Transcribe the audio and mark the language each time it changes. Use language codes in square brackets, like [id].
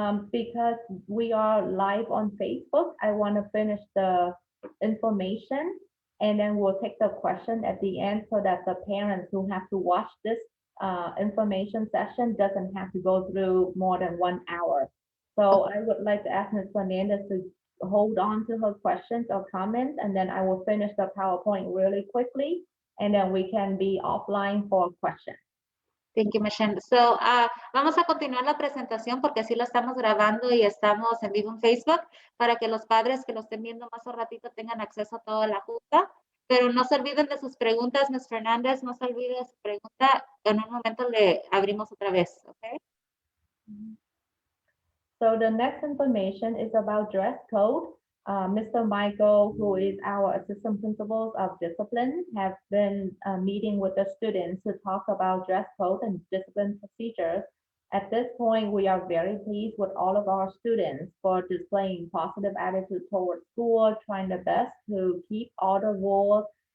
[en] Because we are live on Facebook, I want to finish the information, and then we'll take the question at the end so that the parents who have to watch this information session doesn't have to go through more than 1 hour. So I would like to ask Ms. Fernandez to hold on to her questions or comments, and then I will finish the PowerPoint really quickly, and then we can be offline for questions. Thank you, Michelle. [es] So, vamos a continuar la presentación porque así lo estamos grabando y estamos en vivo en Facebook para que los padres que lo estén viendo más un ratito tengan acceso a toda la junta. Pero no se olviden de sus preguntas, Ms. Fernández, no se olvide de su pregunta. En un momento le abrimos otra vez, ¿ok? [en] So the next information is about dress code. Mr. Michael, who is our assistant principal of discipline, have been meeting with the students to talk about dress code and discipline procedures. At this point, we are very pleased with all of our students for displaying positive attitude towards school, trying their best to keep all the rules.